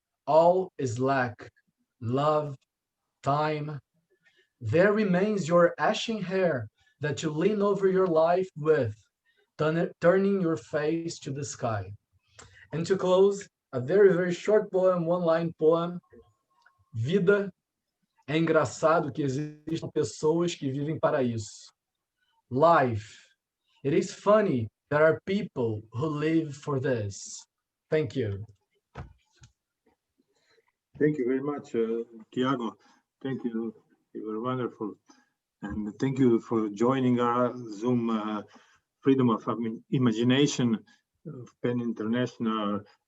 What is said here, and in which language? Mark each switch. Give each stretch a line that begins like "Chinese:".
English: All is lack, love, time. There remains your ashen hair that you lean over your life with, turning your face to the sky. And to close, a very, very short poem, one-line poem.
Portuguese: Vida. É engraçado que existam pessoas que vivem para isso.
English: Life. It is funny there are people who live for this. Thank you. Thank you very much, Tiago. Thank you. You were wonderful. And thank you for joining our Zoom Freedom of Imagination of PEN International.